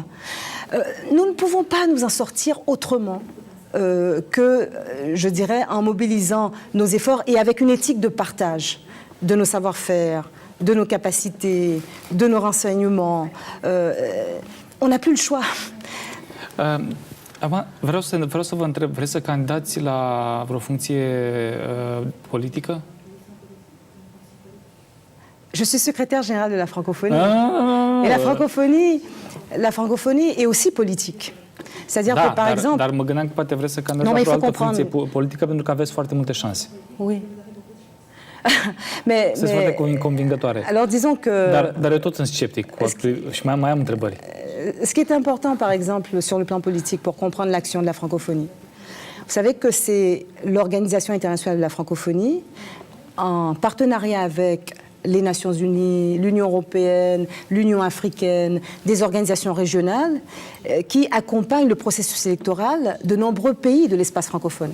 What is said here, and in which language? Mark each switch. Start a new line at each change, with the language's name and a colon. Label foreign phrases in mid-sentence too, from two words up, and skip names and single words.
French: Nous ne pouvons pas nous en sortir autrement que, je dirais, en mobilisant nos efforts et avec une éthique de partage de nos savoir-faire, de nos capacités, de nos renseignements. On n'a plus le choix.
Romanian: Vreau să vă întreb, vreți să candidați la vreo funcție politică?
French: Je suis secrétaire générale de la francophonie. Et la francophonie est aussi politique. C'est-à-dire que, par exemple...
Romanian: Dar mă gândeam că poate vreți să candidați la o altă funcție politică pentru că aveți foarte multe șanse.
French: Oui. mais, alors disons que...
Romanian: Dar eu tot sunt sceptic și mai am întrebări.
French: Ce qui est important, par exemple, sur le plan politique, pour comprendre l'action de la francophonie, vous savez que c'est l'Organisation internationale de la francophonie, en partenariat avec les Nations Unies, l'Union européenne, l'Union africaine, des organisations régionales, qui accompagnent le processus électoral de nombreux pays de l'espace francophone.